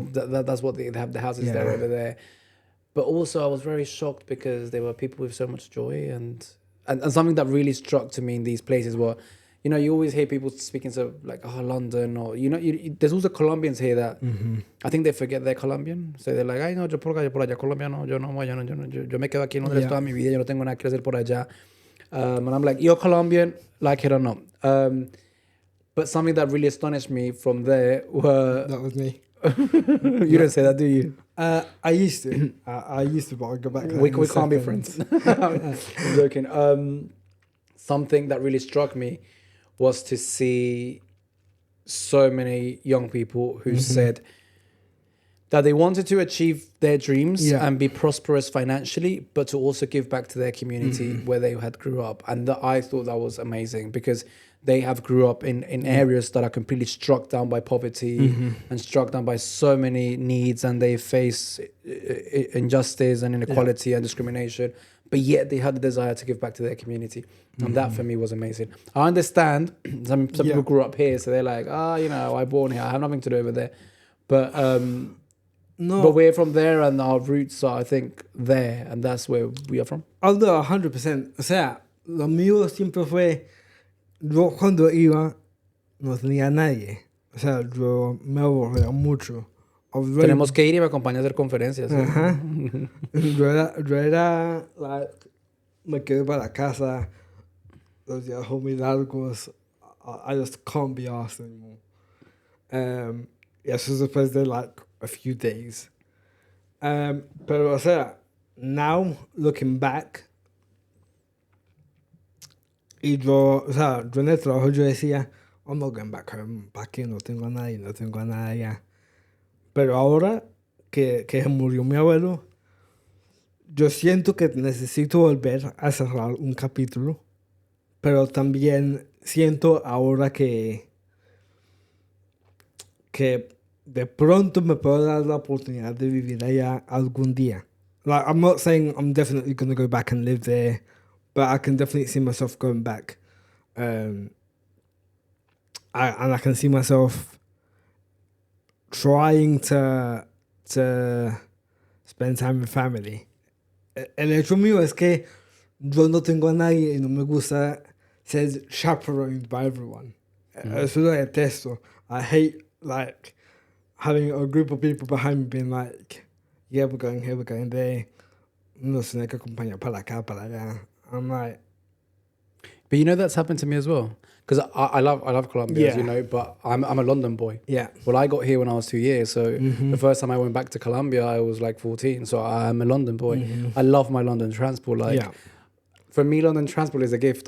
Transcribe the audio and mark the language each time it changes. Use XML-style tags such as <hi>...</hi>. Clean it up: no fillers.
<en>That's what they have. The houses there over there. But also, I was very shocked because there were people with so much joy, and something that really struck to me in these places were, you know, you always hear people speaking to like, oh, London, or, you know, there's also Colombians here that I think they forget they're Colombian.</en> <es>So they're like, ay, no, yo por allá, Colombia, no, yo me quedo aquí en Londres toda mi vida, yo no tengo nada que hacer por allá.</es> <en>And I'm like, you're Colombian, like it or not. But something that really astonished me from there were... That was me. You don't say that, do you? I used to. I used to, but I'll go back to that. We can't be friends. I'm joking. Something that really struck me was to see so many young people who said that they wanted to achieve their dreams and be prosperous financially, but to also give back to their community where they had grew up. And I thought that was amazing because they have grew up in areas that are completely struck down by poverty and struck down by so many needs, and they face injustice and inequality and discrimination, but yet they had the desire to give back to their community. And that for me was amazing. I understand some people grew up here, so they're like, you know, I born here, I have nothing to do over there. But no, but we're from there, and our roots are, I think, there, and that's where we are from. Although</en> <es>100%, o sea, lo mío siempre fue, yo cuando iba no tenía nadie, o sea, yo me aburría mucho. Tenemos que ir y me acompaña a hacer conferencias. Ajá. Yo era like, me quedé para la casa, los días muy largos,</es> <en>I just can't be asked anymore.</en> <es>Y eso es después de</es> <en>like a few days.</en> <es>Pero, o sea,</es> <en>now looking back,</en> <es>y yo, o sea, yo en el trabajo yo decía,</es> <en>I'm not going back home,</en> <es>¿para qué? No tengo a nadie allá. Pero ahora que se murió mi abuelo, yo siento que necesito volver a cerrar un capítulo, pero también siento ahora que de pronto me puedo dar la oportunidad de vivir allá algún día.</es> <en>Like, I'm not saying I'm definitely going to go back and live there, but I can definitely see myself going back. And I can see myself trying to spend time with family.</en> <es>El hecho mío es que yo no tengo a nadie y no me gusta ser</es> <en>chaperoned by everyone.</en> <es>Eso lo detesto.</es> <en>I hate, like, having a group of people behind me being like, yeah, we're going here, we're going there.</en> <es>No se tiene que acompañar para acá, para allá.</es> <en>I'm like... But you know, that's happened to me as well. Because I love Colombia, as you know, but I'm a London boy. Yeah. Well, I got here when I was 2 years. So the first time I went back to Colombia, I was like 14. So I'm a London boy. I love my London transport. Like, for me, London transport is a gift.</en>